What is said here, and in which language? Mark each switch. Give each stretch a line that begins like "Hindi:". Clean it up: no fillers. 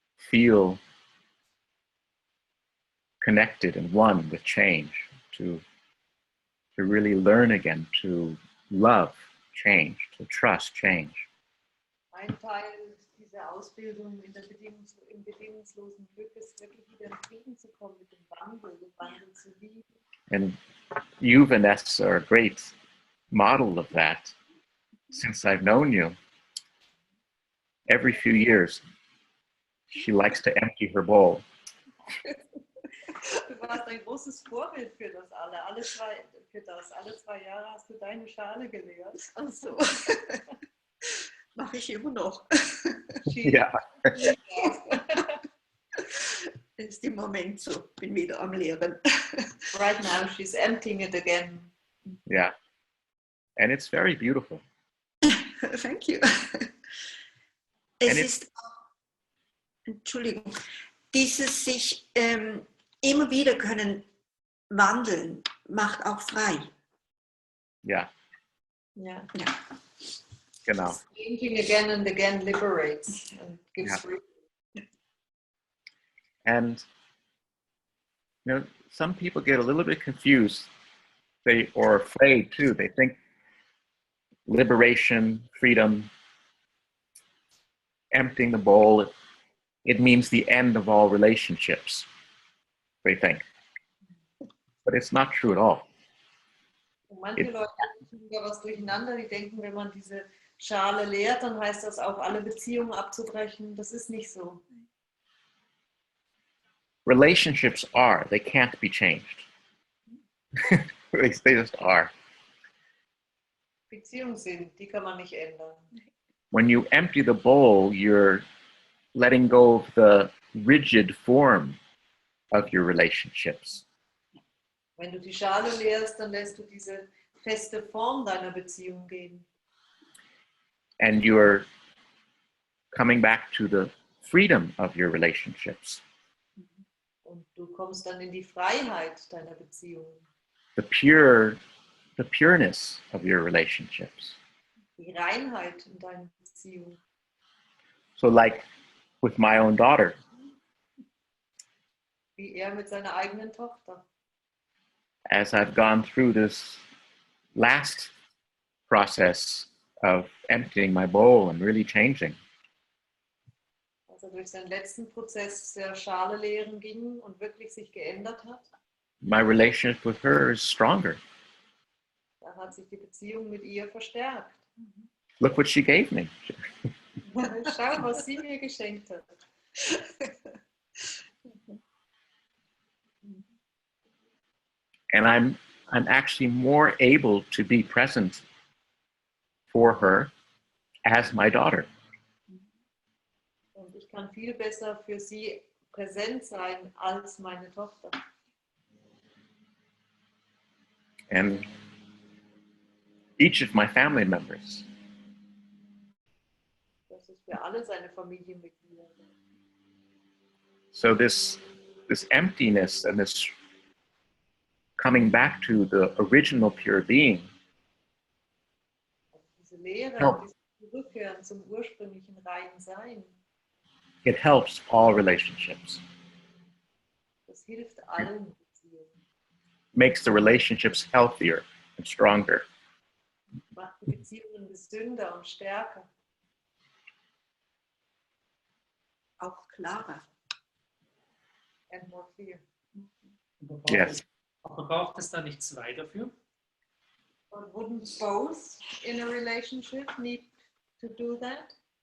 English: feel connected and one with change, to really learn again to love change, to trust change.
German: Ein Teil dieser Ausbildung im bedingungslosen Glück ist wirklich wieder in Frieden zu kommen mit dem Wandel zu lieben.
English: And you, Vanessa, are a great model of that. Since I've known you, every few years, she likes to empty her bowl.
German: Du warst ein großes Vorbild für das alle. Alle 2 Jahre hast du deine Schale geleert. Ach so. Mache ich immer noch. Ja. Ist im Moment so. Bin wieder am Lehren.
English: Right now she's emptying it again. Yeah. And it's very beautiful. Thank you.
German: Entschuldigung, dieses sich immer wieder können wandeln, macht auch frei. Ja. Ja. Genau.
English: Changing again and again liberates and gives freedom. And some people get a little bit confused, or afraid too. They think liberation, freedom, emptying the bowl, it means the end of all relationships, they think. But it's not true at all.
German: Und manche Leute kriegen da was durcheinander, die denken, wenn man diese Schale leert, dann heißt das auch, alle Beziehungen abzubrechen. Das ist nicht so.
English: Relationships they can't be changed. They just are.
German: Beziehungen sind, die kann man nicht ändern.
English: When you empty the bowl, you're letting go of the rigid form of your relationships.
German: Wenn du die Schale leerst, dann lässt du diese feste Form deiner Beziehung gehen.
English: And you're coming back to the freedom of your relationships.
German: Und du kommst dann in die Freiheit deiner Beziehung.
English: The pureness of your relationships.
German: Die Reinheit in deiner Beziehung.
English: So like with my own daughter.
German: Wie er mit seiner eigenen Tochter.
English: As I've gone through this last process of emptying my bowl and really changing.
German: Also durch seinen letzten Prozess der Schale leeren ging und wirklich sich geändert hat.
English: My relationship with her is stronger.
German: Da hat sich die Beziehung mit ihr verstärkt.
English: Look what she gave me.
German: Schau, was sie mir geschenkt hat.
English: And I'm actually more able to be present for her as my daughter.
German: Und ich kann viel besser für sie präsent sein als meine Tochter.
English: And each of my family members.
German: Das ist für alle seine Familienmitglieder.
English: So this emptiness and this coming back to the original pure being.
German: Diese Lehre,
English: No.
German: dieses Zurückkehren zum ursprünglichen reinen Sein,
English: It helps all relationships.
German: das hilft allen Beziehungen.
English: Makes the relationships healthier and stronger.
German: Macht die Beziehungen gesünder und stärker. Auch klarer.
English: And more clear. Yes.
German: Aber braucht es da nicht zwei dafür?
English: But wouldn't both in a relationship need to do that?